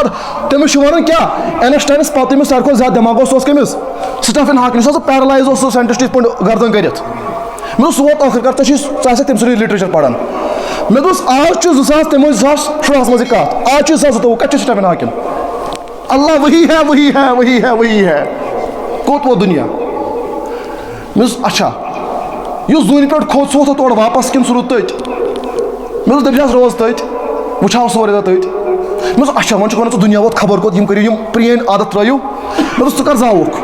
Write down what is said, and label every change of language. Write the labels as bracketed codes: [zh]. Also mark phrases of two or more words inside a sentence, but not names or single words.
[ks] تٔمِس چھُ وَنان کیٛاہ اینسٹاینس پتہٕ ییٚمِس ساروی کھۄتہٕ زیادٕ دٮ۪ماغ اوس سُہ اوس کٔمِس سٹیفن ہاکِن. یُس ہسا پیرلایز اوس سُہ ساینٹِسٹ یِتھ پٲٹھۍ گردن کٔرِتھ. مےٚ دوٚپ سُہ ووت ٲخٕر کار ژٕ آسکھ تٔمۍ سُنٛدُے لِٹریچر پران. مےٚ دوٚپُس آز چھُ 2000 تِم ٲسۍ 2016 منٛز یہِ کتھ. آز چھُ 2022 کتہِ چھُ سٹیفن ہاکِن. [ur] اللہ وہی ہے وہی ہے وہی ہے وہی ہے. [ks] کوٚت ووت دُنیا. مےٚ دوٚپُس اچھا یُس زوٗنہِ پٮ۪ٹھ کھوٚت سُہ ووتھا تورٕ واپس کِنہٕ سُہ روٗد تٔتۍ. مےٚ دوٚپ دٔپۍ حظ روز تٔتۍ وٕچھاو سورُے دۄہ تٔتۍ. مےٚ دوٚپُس اچھا وۄنۍ چھُکھ ونان ژٕ دُنیا ووت خبر کوٚت یِم کٔرِو یِم پرٛٲنۍ عادت ترٲیِو. مےٚ دوٚپُس ژٕ کر زاوُکھ.